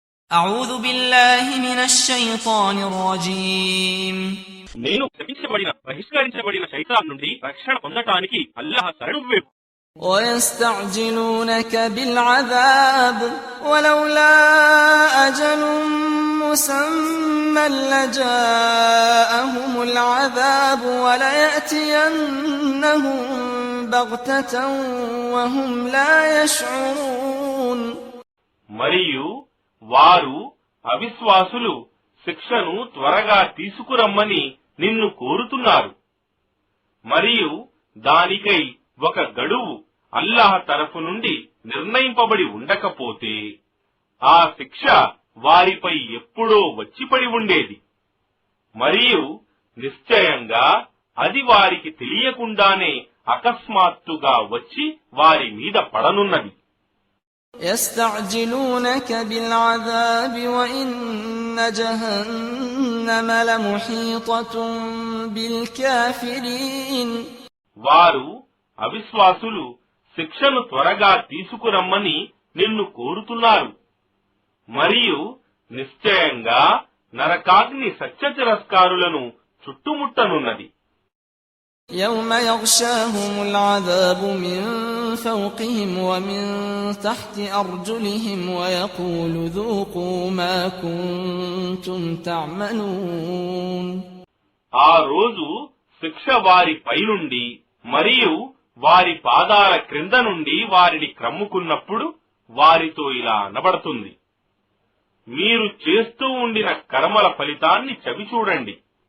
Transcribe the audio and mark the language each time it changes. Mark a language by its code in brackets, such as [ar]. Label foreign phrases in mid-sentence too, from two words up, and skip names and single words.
[ar] أعوذ بالله من الشيطان الرجيم [te] నేను శపించబడిన బహిష్కరించబడిన శైతాన్ నుండి రక్షణ పొందటానికి అల్లాహ్ శరణు వేపు. [ar] ويستعجلونك بالعذاب ولولا أجل مسمى لجاءهم العذاب وليأتينهم بغتة وهم لا يشعرون. [te] మరియు వారు అవిశ్వాసులు శిక్షను త్వరగా తీసుకురమ్మని నిన్ను కోరుతున్నారు. మరియు దానికై ఒక గడువు అల్లాహ్ తరఫు నుండి నిర్ణయింపబడి ఉండకపోతే ఆ శిక్ష వారిపై ఎప్పుడో వచ్చిపడి ఉండేది. మరియు నిశ్చయంగా అది వారికి తెలియకుండానే అకస్మాత్తుగా వచ్చి వారి మీద పడనున్నది. [ar] يستعجلونك بالعذاب وإن جهنم لمحيطة بالكافرين. [te] వారు అవిశ్వాసులు శిక్షను త్వరగా తీసుకురమ్మని నిన్ను కోరుతున్నారు. మరియు నిశ్చయంగా నరకాగ్ని సత్యతిరస్కారులను చుట్టుముట్టనున్నది. [ar] يوم يغشاهم العذاب من فوقهم ومن تحت أرجلهم ويقول ذوقوا ما كنتم تعملون. [te] ఆ రోజు శిక్ష వారి పైనుండి మరియు వారి పాదాల క్రింద నుండి వారిని క్రమ్ముకున్నప్పుడు వారితో ఇలా అనబడుతుంది, మీరు చేస్తూ ఉండిన కర్మల ఫలితాన్ని చవిచూడండి.